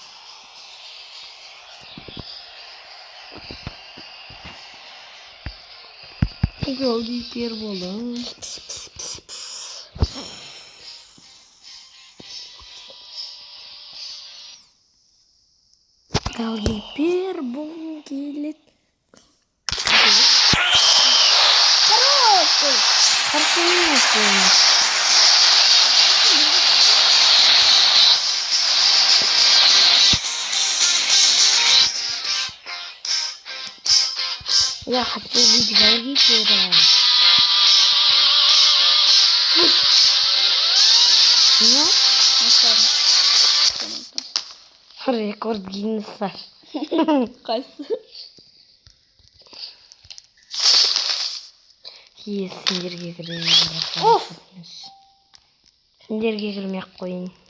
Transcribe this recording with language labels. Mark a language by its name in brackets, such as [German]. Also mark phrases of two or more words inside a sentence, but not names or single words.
[Kazakh] Голкипер болом. Голкипер бол келет. Хорош! Хорошо емес. [Russian] Я хочу быть голкипером. Ну, рекорд Гиннесса. [Kazakh] Қайсы? Сендерге кірейін. Оф! Сендерге кірмей-ақ қойын.